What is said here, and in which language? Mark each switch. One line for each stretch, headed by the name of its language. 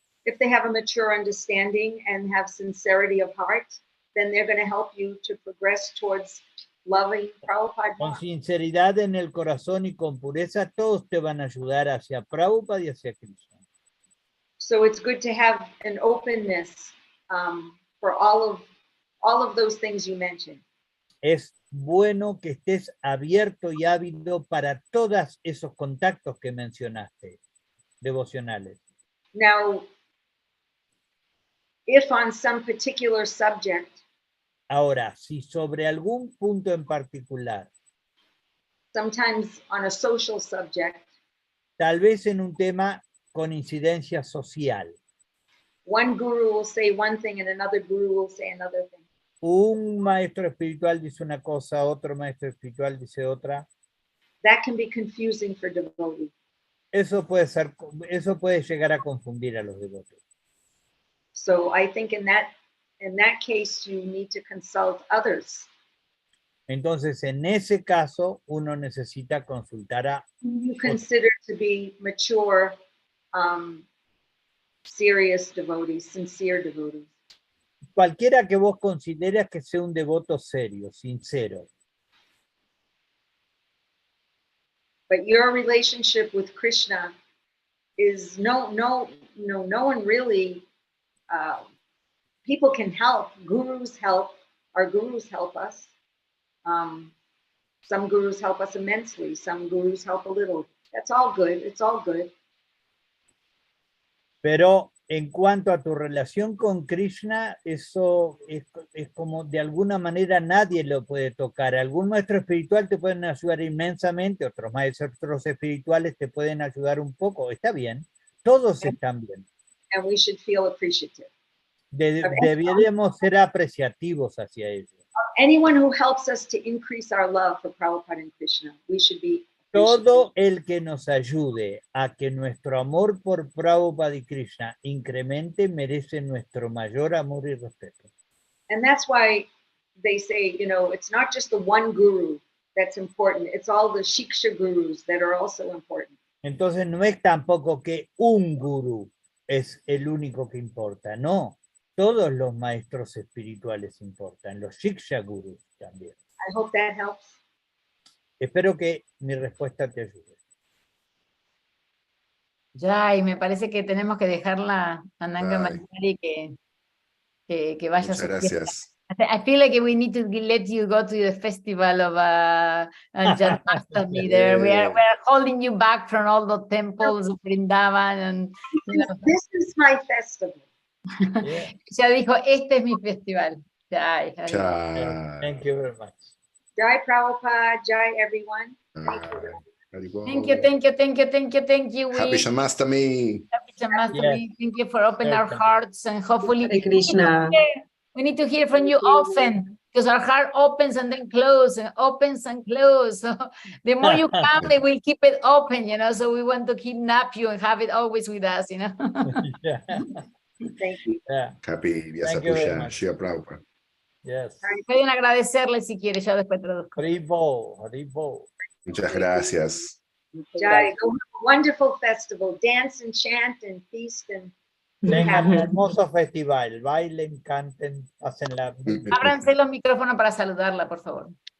English: If they have a mature understanding and have sincerity of heart, then they're going to help you to progress towards loving Prabhupada.
Spanish: Con sinceridad en el corazón y con pureza, todos te van a ayudar hacia Prabhupada y hacia Krishna.
English: So it's good to have an openness for all of those things you mentioned.
Spanish: Es bueno que estés abierto y ávido para todos esos contactos que mencionaste, devocionales.
English: Now, if on some particular subject,
Spanish: ahora, si sobre algún punto en particular,
English: sometimes on a social subject,
Spanish: tal vez en un tema con incidencia social,
English: one guru will say one thing and another guru will say another thing.
Spanish: Un maestro espiritual dice una cosa, otro maestro espiritual dice otra.
English: That can be confusing for devotees.
Spanish: Eso puede llegar a confundir a los devotos.
English: So I think in that case you need to consult others.
Spanish: Entonces, en ese caso, uno necesita consultar a
English: you consider to be mature, serious devotees, sincere devotees.
Spanish: Cualquiera que vos consideres que sea un devoto serio, sincero.
English: But your relationship with Krishna is no one really, people can help, gurus help, our gurus help us. Some gurus help us immensely, some gurus help a little. That's all good, it's all good.
Spanish: Pero en cuanto a tu relación con Krishna, eso es como de alguna manera nadie lo puede tocar. Algún maestro espiritual te pueden ayudar inmensamente, otros maestros espirituales te pueden ayudar un poco. Está bien, todos están bien.
English: And we should feel appreciative.
Spanish: Deberíamos ser apreciativos hacia ellos.
English: Anyone who helps us to increase our love for Prabhupada and Krishna, we should be
Spanish: Todo el que nos ayude a que nuestro amor por Prabhupada y Krishna incremente merece nuestro mayor amor y respeto.
English: And that's why they say, you know, it's not just the one guru that's important, it's all the shiksha gurus that are also important.
Spanish: Entonces no es tampoco que un gurú es el único que importa, no. Todos los maestros espirituales importan, los shiksha gurus también.
English: I hope that helps.
Spanish: Espero que mi respuesta te ayude. Ya, y me parece que tenemos que dejarla a Ananga Ay. Manjari que vaya a Muchas su fiesta. gracias.
English: I feel like we need to let you go to the festival of Janmastami there. We are holding you back from all the temples of Vrindavan. And, you know. This is my festival. Yeah.
Spanish: Ya dijo, este es mi festival.
Hindi: Jai, Hari.
Spanish: Chao.
English: Thank you very much. Jai Prabhupada, Jai everyone. Thank you, thank you, thank you, thank you, thank you. Happy Janmastami. Happy Janmastami. Thank you for opening our hearts, and hopefully Hare Krishna. we need to hear from you often, because our heart opens and then closes and opens and closes. So the more you come, they will keep it open, you know. So we want to kidnap you and have it always with us, you know. Yeah. Thank you. Yeah. Happy Thank you very Vyasapuja, much. Shri Prabhupada. Yes.
Spanish: Pueden agradecerle si quiere, yo después traduzco. Haribo, Haribo. Muchas gracias.
English: Jai, go have a wonderful festival. Dance and chant and feast and
Spanish: Tengan un hermoso festival, bailen, canten, pásenla. Ábranse los micrófonos para saludarla, por favor.